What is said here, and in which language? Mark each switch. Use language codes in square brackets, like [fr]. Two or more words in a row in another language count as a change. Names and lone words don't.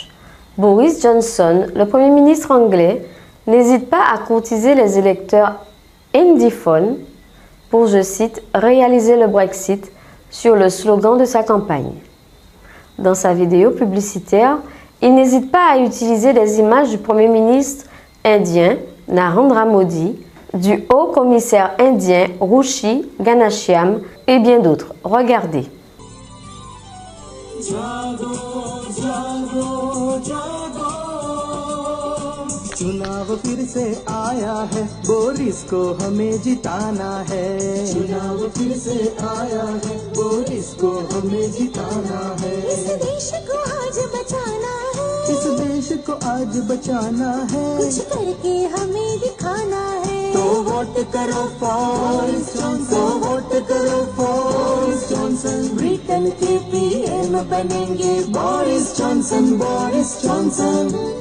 [fr] Boris Johnson, le Premier ministre anglais, n'hésite pas à courtiser les électeurs indiphones pour, je cite, « réaliser le Brexit » sur le slogan de sa campagne. Dans sa vidéo publicitaire, il n'hésite pas à utiliser des images du Premier ministre indien Narendra Modi, du haut commissaire indien Ruchi Ganashyam et bien d'autres. Regardez. [hi] चुनाव फिर से आया है बोरिस को हमें जिताना है चुनाव फिर से आया है बोरिस को हमें जिताना है इस देश को आज बचाना है इस देश को आज बचाना है कुछ करके हमें दिखाना है तो वोट करो बोरिस जॉनसन तो वोट करो बोरिस जॉनसन ब्रिटेन के पीएम बनेंगे बोरिस जॉनसन